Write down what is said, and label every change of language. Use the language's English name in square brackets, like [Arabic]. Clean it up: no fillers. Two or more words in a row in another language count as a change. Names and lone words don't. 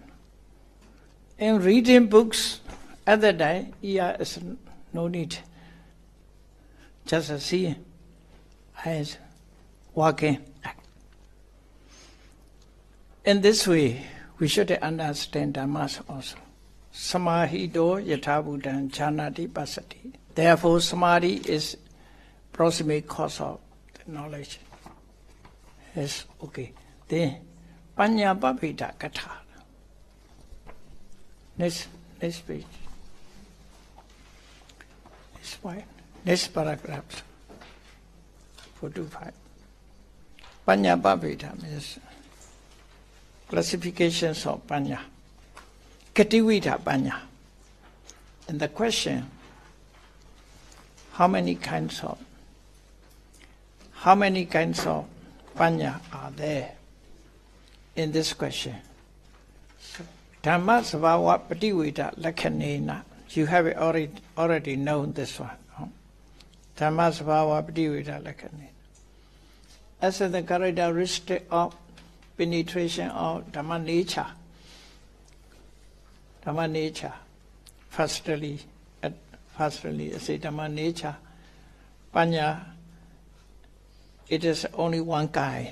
[English] In reading books, at that time, ear is no need. Just see, eyes, walking. In this way, we should understand Dhammas also. [Pali] Samahito yathabhutan janati pasati. [English] Therefore, samadhi is proximate cause of the knowledge. Yes, okay. [Pali] Then, panya papita katha. [English] Next page. This point. Next paragraph. 425. [Pali] Panya papita [English] means classifications of panya. [Pali] Kativita panya. [English] And the question, how many kinds of panya are there in this question? So, [Pali] Dhamma sabhava pativita lakhanena. [English] You have already known this one. No? [Pali] Dhamma sabhava pativita lakhanena. [English] As the characteristic of penetration of Dhamma nature. Dhamma nature. Firstly, I say Dhamma nature. Panya, it is only one kind.